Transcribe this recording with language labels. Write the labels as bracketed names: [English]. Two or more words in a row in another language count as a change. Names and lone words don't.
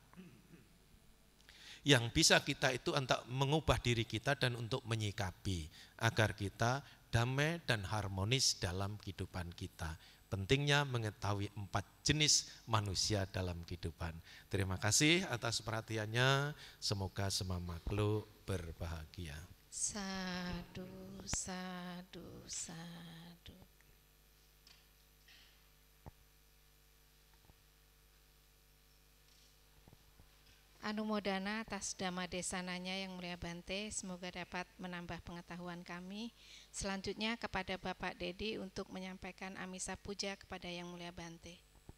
[Indonesian] Yang bisa kita itu untuk mengubah diri kita dan untuk menyikapi agar kita damai dan harmonis dalam kehidupan kita. Pentingnya mengetahui 4 jenis manusia dalam kehidupan. Terima kasih atas perhatiannya. Semoga semua makhluk berbahagia. [Pali] Sadu, sadu, sadu. [Indonesian] Anumodana atas [Pali] dhamma desananya [Indonesian] yang mulia Bante, semoga dapat menambah pengetahuan kami. Selanjutnya kepada Bapak Dedi untuk menyampaikan [Pali] amisa puja [Indonesian] kepada yang mulia Bante.